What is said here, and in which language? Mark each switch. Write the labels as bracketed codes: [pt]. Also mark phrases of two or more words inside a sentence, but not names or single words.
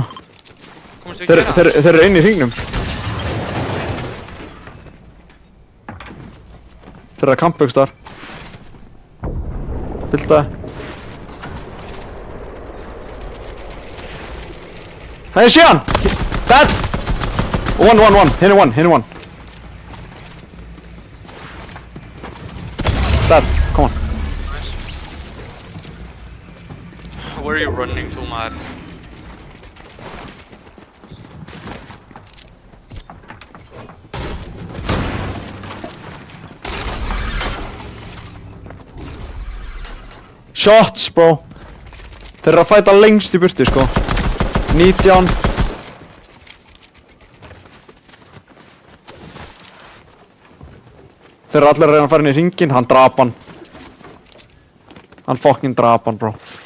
[is] Komist við ekki Þeir eru inn í hringnum. Þeir eru að kampa ykkur þar. Viltu það? Það er síðan! [en] Dead! One, [is] hinn er [en] one. Dead, come on. Where are you running to, maður? Shots, bro. [is] Þeir eru að fæta lengst í burtu, sko. 19. Þeir eru allir að reyna að fara inn í hringinn, hann drap hann. Hann fucking drap hann, bro.